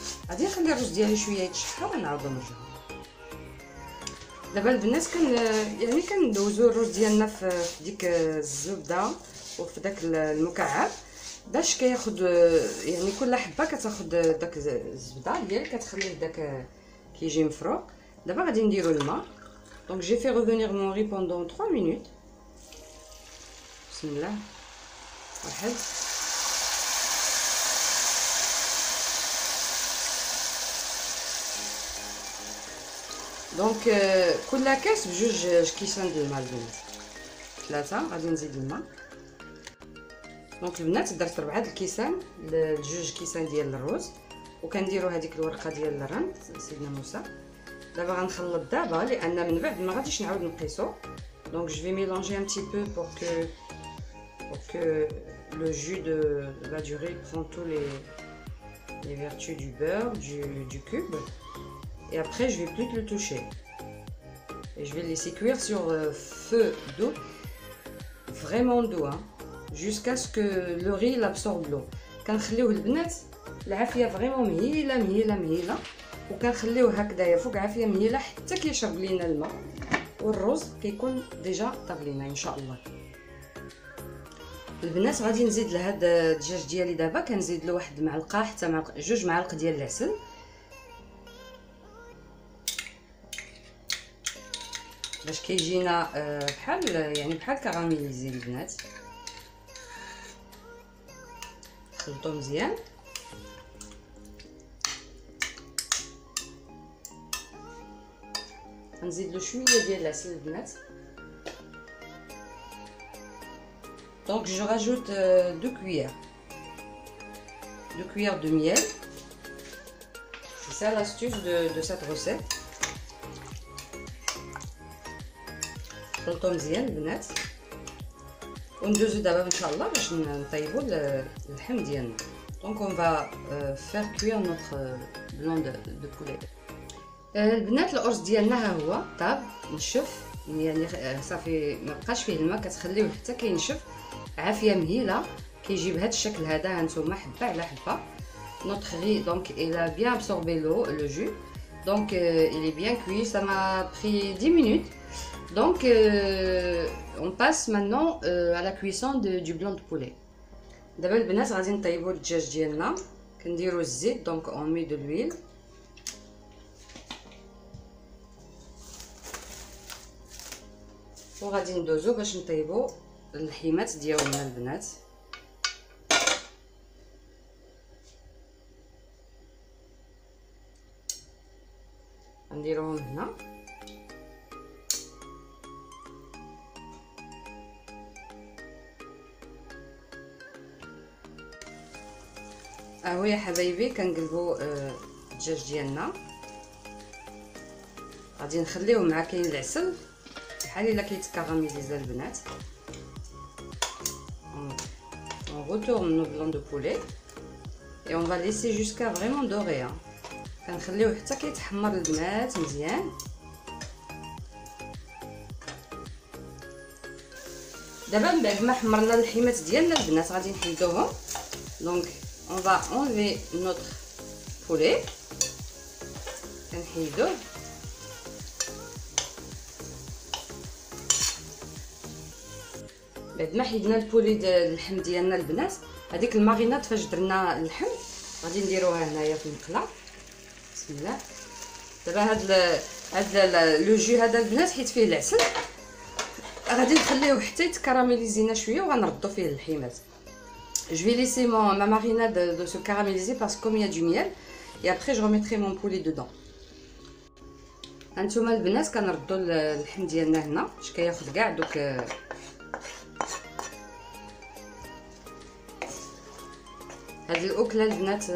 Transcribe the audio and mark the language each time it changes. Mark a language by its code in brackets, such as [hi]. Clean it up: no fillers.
[ar] غادي نخلي الرز ديالي شويه يتشحر ونعاودو نرجعو. دابا البنات يعني كندوزو الرز ديالنا في ديك الزبده وفي داك المكعب باش كياخد يعني كل حبه كتاخد داك الزبده ديالك كتخليه داك كيجي مفروق. دابا غادي نديرو الماء. [fr] دونك جي في revenir mon riz pendant 3 minutes. [ar] بسم الله. واحد دونك كل كاس بجوج كيسان ديال الماء البنات. 3 غادي نزيد الماء. دونك البنات درت 4 الكيسان لجوج كيسان ديال الرز وكنديروا هذيك الورقه ديال الرند سيدنا موسى. دابا غنخلط دابا لان من بعد ما غاديش نعاود نقيسو. [fr] دونك جو في ميلونجي ان بتي بو pour que le jus de la durée prend tous les vertus du beurre du cube. Et après je vais plus le toucher et je vais le laisser cuire sur feu doux, vraiment doux hein, jusqu'à ce que le riz absorbe l'eau. [ar] كنخليوه البنات العافيه فريمون مهيله وكنخليوه هكذايا فوق عافيه مهيله حتى كيشرب لينا الماء والرز كيكون ديجا طاب لينا ان شاء الله. البنات غادي نزيد لهذا الدجاج ديالي دابا كنزيد له واحد معلقه حتى جوج معالق ديال العسل. باش كيجينا بحال يعني بحال كراميليزي البنات. خلطو مزيان. غنزيد له شويه ديال العسل البنات. [fr] Donc je rajoute 2 cuillères de miel. C'est ça l'astuce de cette recette. [ar] خلطو مزيان البنات وندوزو دابا ان شاء الله باش نطيبو اللحم ديالنا. [fr] Donc on va faire cuire notre blanc de poulet. [ar] البنات الارز ديالنا ها هو طاب نشف يعني صافي ما بقاش فيه الماء. كتخليوه حتى كينشف عافيه مهيله كيجي بهذا الشكل هذا. هانتوما حبه على حبه. [fr] notre riz donc il a bien absorbé l'eau le jus. Donc il est bien cuit. Ça m'a pris 10 minutes. Donc on passe maintenant à la cuisson du blanc de poulet. [ar] دابا البنات غادي نطيبوا الدجاج ديالنا. كنديروا الزيت. [fr] donc on met de l'huile. [ar] وغادي ندوزو باش نطيبوا اللحيمات ديالنا البنات. نديروهم هنا. اهو يا حبايبي كنقلبوا الدجاج ديالنا. غادي نخليوه مع كاين العسل بحال الا كيتكاراميزيزا البنات. [fr] On retourne nos blancs de poulet et on va laisser jusqu'à vraiment dorer. [ar] كنخليوه حتى كيتحمر البنات مزيان. دابا من بعد ما حمرنا اللحيمات ديالنا البنات غادي نحيدوهم. [fr] دونك on va enlever notre poulet. [ar] كنحيدوه. بعد ما حيدنا البولي ديال اللحم ديالنا البنات، هذيك الماريناد فاش درنا اللحم غادي نديروها هنايا في المقله. بسم الله. دابا هاد لو جو هذا البنات حيت فيه العسل، غادي نخليوه حتى يتكراميليزينا شويه وغنردو فيه اللحيمات. [fr] Je vais laisser ma marinade de se caraméliser parce que comme il y a du miel et après je remettrai mon poulet dedans. [ar] هانتوما البنات كنردو اللحم ديالنا هنا باش كياخذ كاع دوك هاد الاكله البنات.